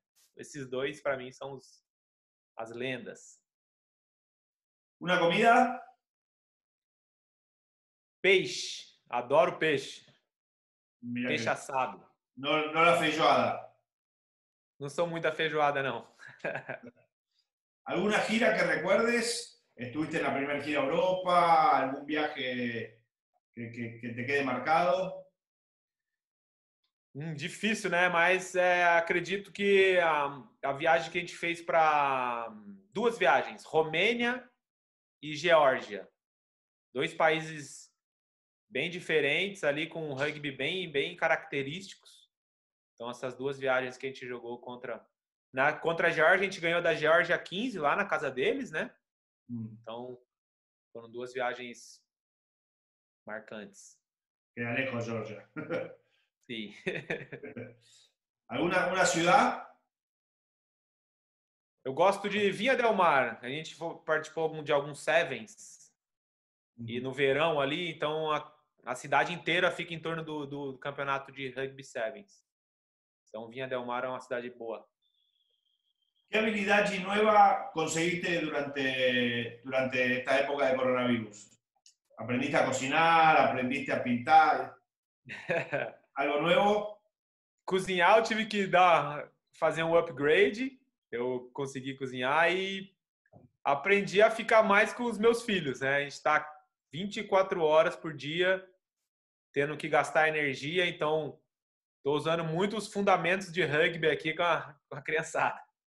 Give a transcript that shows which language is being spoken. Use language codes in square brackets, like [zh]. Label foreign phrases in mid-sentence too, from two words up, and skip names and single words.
[pt] Esses dois para mim são as lendas. [es] Una comida? [pt] Peixe, adoro peixe. [es] Mira [pt] Peixe assado. [es] No la feijoada. [pt] Não sou muito da feijoada, não. [es] ¿Alguna gira que recuerdes? ¿Estuviste en la primera gira a Europa? ¿Algún viaje que te quede marcado? [pt] Difícil, né? Mas acredito que a viagem que a gente fez para duas viagens, Romênia e Geórgia. Dois países bem diferentes ali, com um rugby bem característicos. Então, essas duas viagens que a gente jogou contra a Geórgia, a gente ganhou da Geórgia 15 lá na casa deles, né? Então, foram duas viagens marcantes. [es] Queda lejos, Georgia. [pt] Sim. [es] ¿Alguna ciudad? [pt] Eu gosto de Vinha del Mar. A gente participou de alguns Sevens. E no verão ali, então a cidade inteira fica em torno do campeonato de Rugby Sevens. Então, Vinha del Mar é uma cidade boa. [es] ¿Qué habilidad nueva conseguiste durante esta época de coronavirus? ¿Aprendiste a cocinar? ¿Aprendiste a pintar? ¿Algo nuevo? [pt] Cozinhar, eu tive que fazer um upgrade. Eu consegui cozinhar e aprendi a ficar mais com os meus filhos, né? A gente está 24 horas por dia tendo que gastar energia, então estou usando muito os fundamentos de rugby aqui com a criançada.